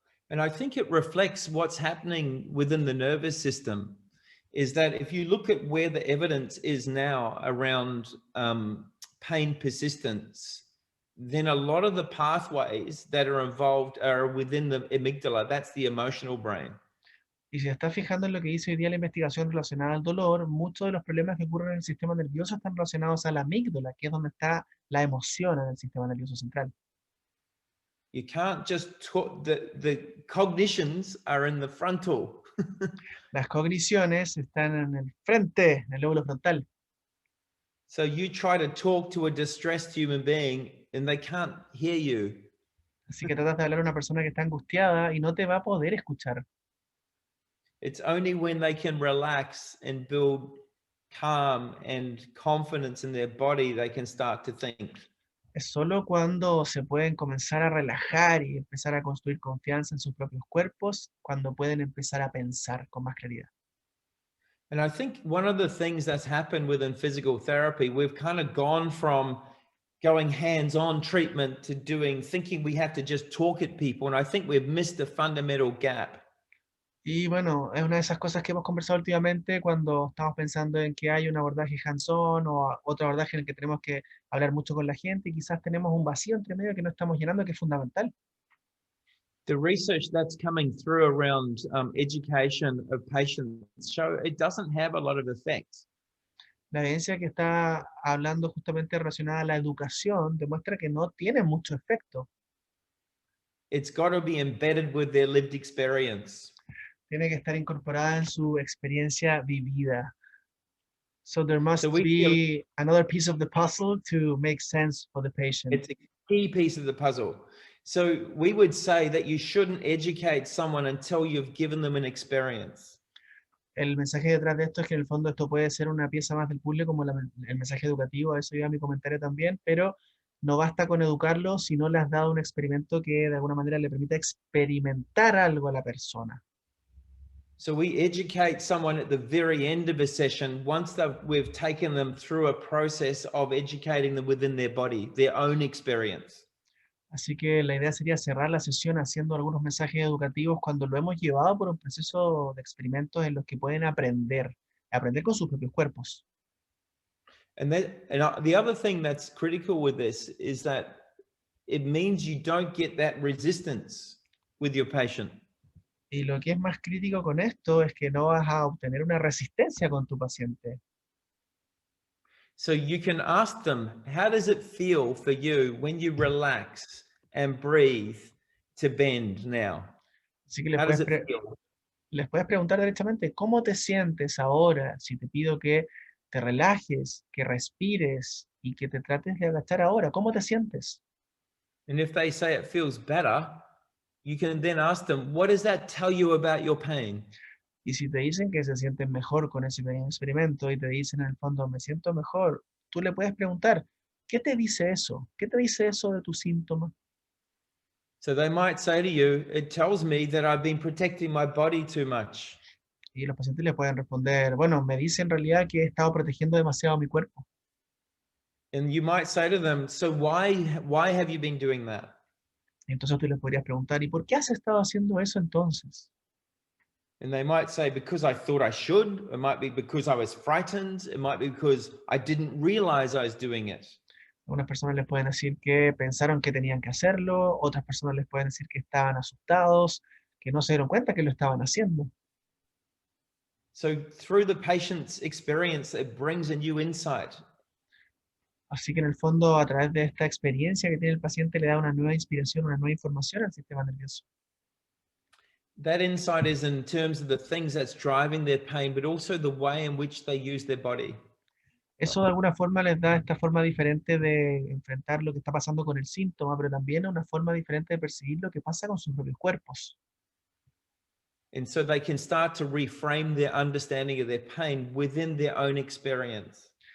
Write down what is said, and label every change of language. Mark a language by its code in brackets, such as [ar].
[en] And I think it reflects what's happening within the nervous system, is that if you look at where the evidence is now around pain persistence, then a lot of the pathways that are involved are within the amygdala. That's the emotional brain. [es] Y si está fijando en lo que dice hoy día la investigación relacionada al dolor, muchos de los problemas que ocurren en el sistema nervioso están relacionados a la amígdala, que es donde está la emoción en el sistema nervioso central. [en] You can't just talk, the cognitions are in the frontal. [es] Las cogniciones están en el frente, en el lóbulo frontal. [en] So you try to talk to a distressed human being and they can't hear you. [es] Así que tratas de hablar a una persona que está angustiada y no te va a poder escuchar. [en] It's only when they can relax and build calm and confidence in their body they can start to think. [es] Es solo cuando se pueden comenzar a relajar y empezar a construir confianza en sus propios cuerpos, cuando pueden empezar a pensar con más claridad. [en] And I think one of the things that's happened within physical therapy, we've kind of gone from going hands-on treatment to thinking we have to just talk at people. And I think we've missed a fundamental gap. [es] Y bueno, es una de esas cosas que hemos conversado últimamente cuando estamos pensando en que hay un abordaje hands-on o otro abordaje en el que tenemos que hablar mucho con la gente y quizás tenemos un vacío entre medio que no estamos llenando, que es fundamental. [en] The research that's coming through around education of patients show it doesn't have a lot of effect. [es] La evidencia que está hablando justamente relacionada a la educación demuestra que no tiene mucho efecto. [en] It's got to be embedded with their lived experience. [es] Tiene que estar incorporada en su experiencia vivida. [en] So there must So we feel be another piece of the puzzle to make sense for the patient. it's a key piece of the puzzle. So we would say that you shouldn't educate someone until you've given them an experience. [es] El mensaje detrás de esto es que en el fondo esto puede ser una pieza más del puzzle como el mensaje educativo, a eso iba mi comentario también, pero no basta con educarlo si no le has dado un experimento que de alguna manera le permita experimentar algo a la persona. [en] So we educate someone at the very end of a session once we've taken them through a process of educating them within their body, their own experience. [es] Así que la idea sería cerrar la sesión haciendo algunos mensajes educativos cuando lo hemos llevado por un proceso de experimentos en los que pueden aprender con sus propios cuerpos. [en] And the other thing that's critical with this is that it means you don't get that resistance with your patient. [es] Y lo que es más crítico con esto es que no vas a obtener una resistencia con tu paciente. [en] So you can ask them, how does it feel for you when you relax and breathe to bend now? [es] Así que [en] How does it feel? [es] les puedes preguntar directamente, ¿cómo te sientes ahora si te pido que te relajes, que respires y que te trates de agachar ahora? ¿Cómo te sientes? [en] And if they say it feels better, you can then ask them, what does that tell you about your pain? [es] Y si te dicen que se sienten mejor con ese pequeño experimento y te dicen en el fondo, me siento mejor, tú le puedes preguntar, ¿qué te dice eso? ¿Qué te dice eso de tu síntoma? [en] So they might say to you, it tells me that I've been protecting my body too much. [es] Y los pacientes le pueden responder, bueno, me dice en realidad que he estado protegiendo demasiado mi cuerpo. [en] And you might say to them, so why have you been doing that? [es] Y entonces tú les podrías preguntar, ¿y por qué has estado haciendo eso entonces? [en] And they might say, because I thought I should. It might be because I was frightened. It might be because I didn't realize I was doing it. [es] Algunas personas les pueden decir que pensaron que tenían que hacerlo, otras personas les pueden decir que estaban asustados, que no se dieron cuenta que lo estaban haciendo. [en] So through the patient's experience, it brings a new insight. [es] Así que en el fondo, a través de esta experiencia que tiene el paciente, le da una nueva inspiración, una nueva información al sistema nervioso. [en] That insight is in terms of the things that's driving their pain, but also the way in which they use their body. [es] Eso de alguna forma les da esta forma diferente de enfrentar lo que está pasando con el síntoma, pero también una forma diferente de percibir lo que pasa con sus propios cuerpos. [en] And so they can start to reframe their understanding of their pain within their own experience.